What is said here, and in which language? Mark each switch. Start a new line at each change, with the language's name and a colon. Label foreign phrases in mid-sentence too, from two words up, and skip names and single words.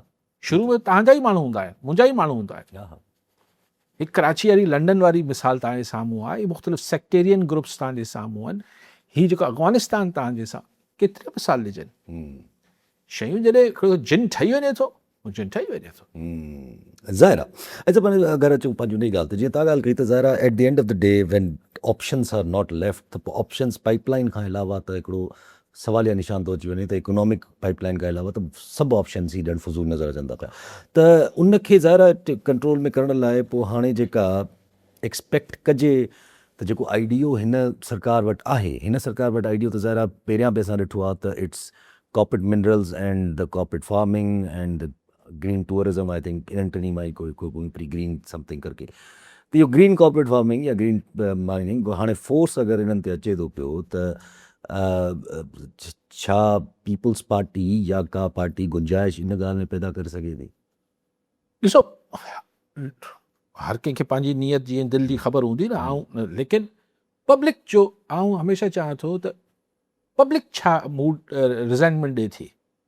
Sindhi: शुरू में तव्हांजा ई माण्हू हूंदा आहिनि, मुंहिंजा ई माण्हू हूंदा आहिनि। हिकु कराची वारी, लंडन वारी मिसाल तव्हांजे साम्हूं आहे। इहे मुख़्तलिफ़
English: sectarian groups
Sindhi: तव्हांजे साम्हूं आहिनि। हीउ जेको अफ़गानिस्तान तव्हांजे साम्हूं, केतिरे मिसाल ॾिजनि। शयूं जॾहिं हिकिड़ो जिन ठही वञे थो, जिन ठही वञे थो, ज़ाहिर आहे। अच्छा, पर अगरि अचूं पंहिंजी उन ॻाल्हि ते, जीअं तव्हां ॻाल्हि कई त ज़ाहिर आहे
English: at the end of the day when options are not left,
Sindhi: त पोइ ऑप्शन्स पाइपलाइन खां अलावा त हिकिड़ो सवालिया निशान थो अची वञे त
English: economic pipeline
Sindhi: खां अलावा त सभु ऑप्शन्स ई ॾाढो फज़ूल नज़र अचनि था पिया। त उनखे ज़ाहिर आहे कंट्रोल में करण लाइ पोइ हाणे जेका एक्सपेक्ट कजे त जेको आइडियो हिन सरकार वटि आहे, हिन सरकार वटि आइडियो त ज़ाहिर आहे पहिरियां बि असां ॾिठो आहे त
English: it's corporate minerals and the corporate farming and the green tourism. I think
Sindhi: इन्हनि टिनी मां ई कोई
English: pre green something
Hindi: करके,
Sindhi: त इहो
English: green corporate farming
Sindhi: या
English: green mining
Sindhi: हाणे फोर्स अगरि इन्हनि ते अचे थो पियो, त छा पीपल्स पार्टी या का पार्टी गुंजाइश इन ॻाल्हि में पैदा करे सघे थी? ॾिसो, हर कंहिंखे पंहिंजी नियत जीअं दिलि जी ख़बर हूंदी न। ऐं लेकिन पब्लिक जो आऊं हमेशा चाहां थो त पब्लिक छा मूड रिज़ाइनमेंट ॾे थी।